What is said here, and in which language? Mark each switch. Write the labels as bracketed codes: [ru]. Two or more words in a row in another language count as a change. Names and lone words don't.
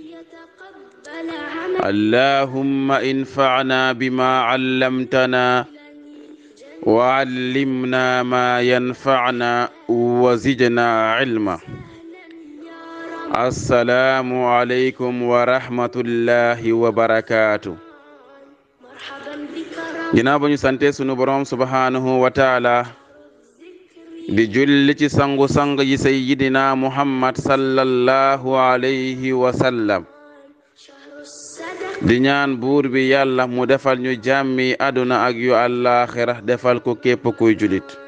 [ar] اللهم انفعنا بما علمتنا وعلمنا ما ينفعنا وزدنا علما. السلام عليكم ورحمة الله وبركاته. [wo] ginnaaw ba ñu sante sunu borom [ar] سبحانه وتعالى [wo] di julli ci sangu-sang yi [ar] سيدنا محمد صلى الله عليه وسلم, [wo] di ñaan buur bi yàlla mu defal ñu jàmmi àdduna ak yu àllaaxira defal ko képp kuy julit.